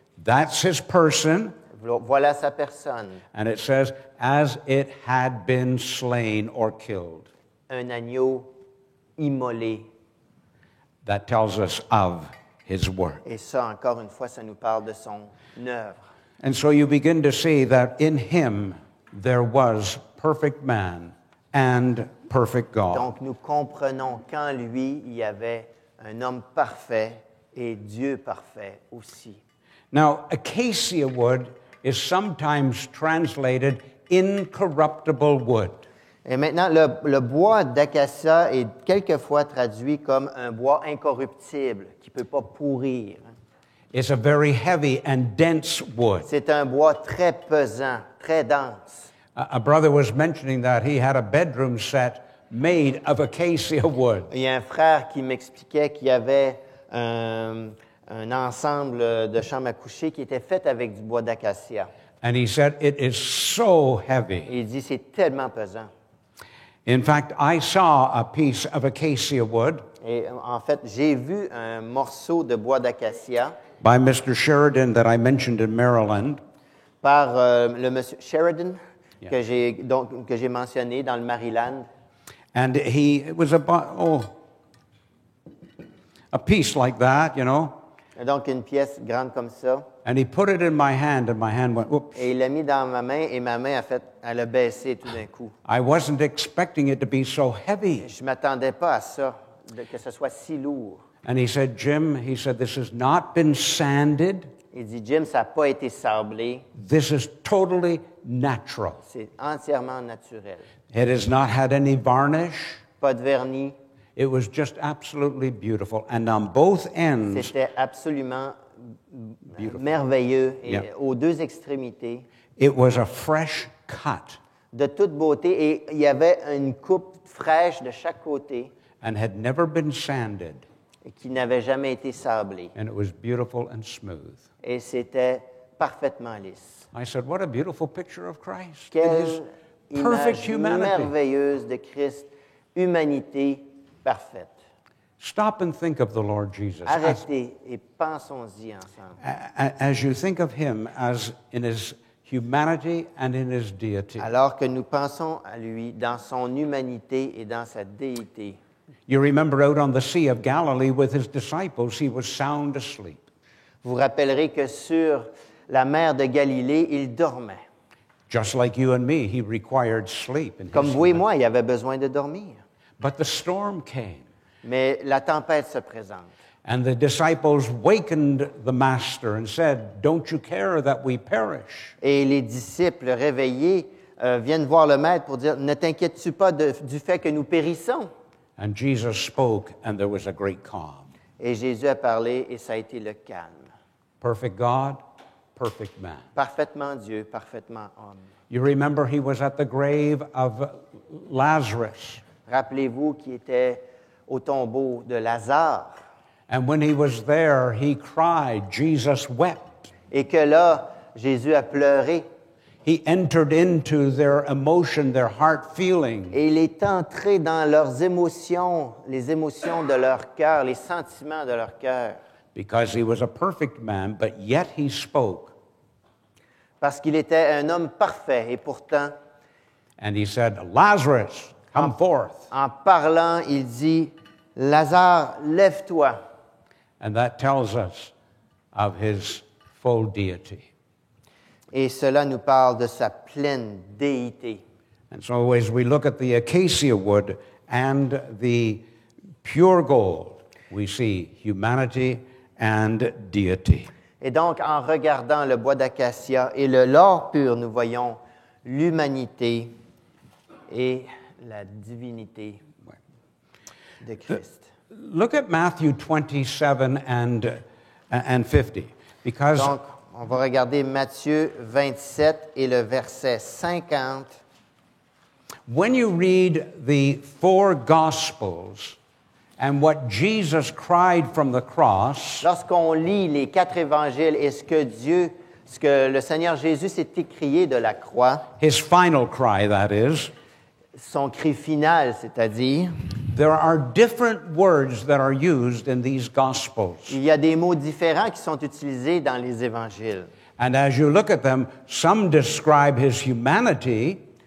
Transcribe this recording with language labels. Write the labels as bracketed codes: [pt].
[en] That's his person. [fr] Voilà sa personne, [en] And it says, as it had been slain or killed. [fr] un agneau immolé. [en] That tells us of his work. [fr] Et ça, encore une fois, ça nous parle de son œuvre. [en] And so you begin to see that in him there was perfect man and perfect God. [fr] Donc, nous comprenons qu'en lui, il y avait un homme parfait et Dieu parfait aussi. [en] Now, acacia wood is sometimes translated incorruptible wood. [fr] Et maintenant, le bois d'acacia est quelquefois traduit comme un bois incorruptible, qui ne peut pas pourrir. [en] It's a very heavy and dense wood. [fr] C'est un bois très pesant, très dense. [en] A brother was mentioning that he had a bedroom set made of acacia wood. [fr] Il y a un frère qui m'expliquait qu'il y avait un ensemble de chambres à coucher qui était fait avec du bois d'acacia. [en] And he said, it is so heavy. [fr] Et il dit, c'est tellement pesant. [en] In fact, I saw a piece of acacia wood [fr] Et en fait, j'ai vu un morceau de bois d'acacia [en] by Mr. Sheridan that I mentioned in Maryland. [fr] par le monsieur Sheridan, Yeah. que j'ai mentionné dans le Maryland. [en] And it was a piece like that, you know. [fr] Et donc, une pièce grande comme ça. [en] And he put it in my hand, and my hand went, whoops. [fr] Et il l'a mis dans ma main, et ma main, elle a baissé tout d'un coup. [en] I wasn't expecting it to be so heavy. [fr] Je ne m'attendais pas à ça, que ce soit si lourd. [en] And he said, Jim, this has not been sanded. [fr] Il dit, Jim, ça n'a pas été sablé. [en] This is totally natural. [fr] C'est entièrement naturel. [en] It has not had any varnish. [fr] Pas de vernis. [en] It was just absolutely beautiful. And on both ends, [fr] C'était absolument merveilleux et Yeah. aux deux extrémités, [en] It was a fresh cut [fr] de toute beauté, et il y avait une coupe fraîche de chaque côté [en] and had never been sanded, [fr] et qui n'avait jamais été sablée. [en] and it was beautiful and smooth. [fr] Et c'était parfaitement lisse. [en] I said, what a beautiful picture of Christ. [fr] Quelle [en] In his perfect [fr] image [en] humanity. [fr] merveilleuse de Christ, humanité parfaite. [en] Stop and think of the Lord Jesus. [fr] Arrêtez et pensons-y ensemble. [en] As you think of him as in his humanity and in his deity. [fr] Alors que nous pensons à lui dans son humanité et dans sa déité. [en] You remember out on the Sea of Galilee with his disciples, he was sound asleep. [fr] Vous rappellerez que sur la mer de Galilée, il dormait. [en] Just like you and me, he required sleep. In [fr] Comme [en] his [fr] vous et [en] humanity. [fr] moi, il avait besoin de dormir. [en] But the storm came, [fr] Mais la tempête se présente. [en] and the disciples wakened the master and said, "Don't you care that we perish?" [fr] Et les disciples réveillés viennent voir le maître pour dire, ne t'inquiètes-tu pas du fait que nous périssons? [en] And Jesus spoke, and there was a great calm. [fr] Et Jésus a parlé et ça a été le calme. [en] Perfect God, perfect man. [fr] Parfaitement Dieu, parfaitement homme. [en] You remember he was at the grave of Lazarus. [fr] Rappelez-vous qu'il était au tombeau de Lazare [en] And when he was there, he cried, Jesus wept. [fr] et que là, Jésus a pleuré [en] He entered into their emotion, their heart feeling. [fr] et il est entré dans leurs émotions, les émotions de leur cœur, les sentiments de leur cœur. [en] Because he was a perfect man, but yet he spoke. [fr] Parce qu'il était un homme parfait et pourtant, [en] And he said, Lazarus, come forth. [fr] en parlant, il dit, Lazare, lève-toi. [en] And that tells us of his full deity. [fr] Et cela nous parle de sa pleine déité. [en] And so as we look at the acacia wood and the pure gold, we see humanity and deity. [fr] Et donc, en regardant le bois d'acacia et l'or pur, nous voyons l'humanité et la divinité de Christ. [en] Look at Matthew 27 and 50, because [fr] Donc, on va regarder Matthieu 27 et le verset 50. [en] when you read the four Gospels and what Jesus cried from the cross, [fr] Lorsqu'on lit les 4 évangiles et ce que le Seigneur Jésus s'est écrié de la croix, [en] his final cry, that is, [fr] son cri final, c'est-à-dire, [en] there are different words that are used in these Gospels. [fr] il y a des mots différents qui sont utilisés dans les évangiles. [en] And as you look at them, some describe his humanity